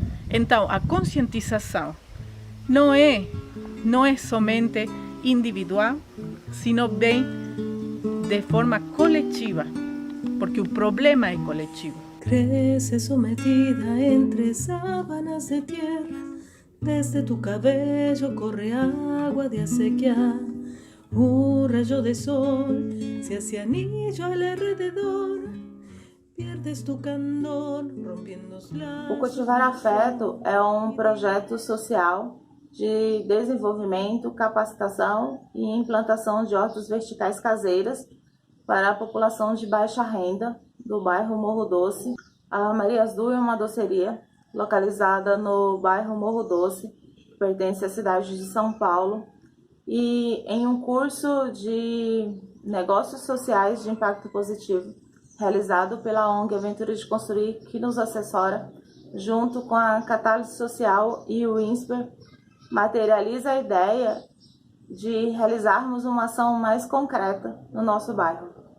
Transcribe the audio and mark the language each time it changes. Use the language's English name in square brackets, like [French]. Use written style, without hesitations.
[Portuguese] Então, a conscientização não é somente individual, sino bem de forma coletiva, porque o problema é coletivo. [Spanish] Crece sometida entre sábanas de tierra, desde tu cabello corre agua de acequia. Un rayo de sol se hace anillo al alrededor, pierdes tu candor rompiendo [Portuguese] os laços. O Cultivar Afeto é um projeto social de desenvolvimento, capacitação e implantação de hortas verticais caseiras para a população de baixa renda do bairro Morro Doce. A Maria Azul é uma doceria localizada no bairro Morro Doce, que pertence à cidade de São Paulo, e em um curso de negócios sociais de impacto positivo, realizado pela ONG Aventura de Construir, que nos assessora, junto com a Catálise Social e o INSPER, materializa a ideia de realizarmos uma ação mais concreta no nosso bairro.